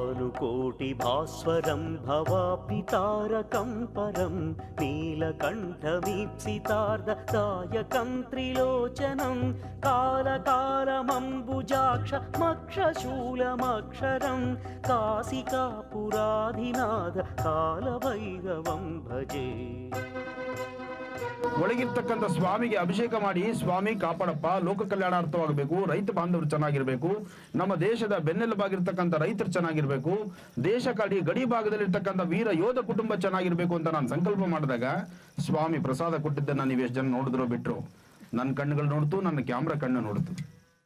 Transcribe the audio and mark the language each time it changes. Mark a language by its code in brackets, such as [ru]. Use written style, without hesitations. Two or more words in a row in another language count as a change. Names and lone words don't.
[sa] भानुकोटिभास्वरं भवाप्तितारकं परं नीलकण्ठमीप्सितार्धदायकं त्रिलोचनं कालकालमम्बुजाक्षमक्षशूलमक्षरं काशिकापुराधिनाथ कालभैरवं भजे. [kn] ಒಳಗಿರ್ತಕ್ಕಂಥ ಸ್ವಾಮಿಗೆ ಅಭಿಷೇಕ ಮಾಡಿ, ಸ್ವಾಮಿ ಕಾಪಾಡಪ್ಪ, ಲೋಕ ಕಲ್ಯಾಣಾರ್ಥವಾಗಬೇಕು, ರೈತ ಬಾಂಧವರು ಚೆನ್ನಾಗಿರ್ಬೇಕು, ನಮ್ಮ ದೇಶದ ಬೆನ್ನೆಲುಬಾಗಿರ್ತಕ್ಕಂಥ ರೈತರು ಚೆನ್ನಾಗಿರ್ಬೇಕು, ದೇಶ ಗಡಿ ಭಾಗದಲ್ಲಿರ್ತಕ್ಕಂಥ ವೀರ ಯೋಧ ಕುಟುಂಬ ಚೆನ್ನಾಗಿರ್ಬೇಕು ಅಂತ ನಾನು ಸಂಕಲ್ಪ ಮಾಡಿದಾಗ ಸ್ವಾಮಿ ಪ್ರಸಾದ ಕೊಟ್ಟಿದ್ದನ್ನ ನೀವು ಎಷ್ಟು ಜನ ನೋಡಿದ್ರೋ ಬಿಟ್ರು, ನನ್ನ ಕಣ್ಣುಗಳು ನೋಡ್ತು, ನನ್ನ ಕ್ಯಾಮ್ರಾ ಕಣ್ಣು ನೋಡ್ತು.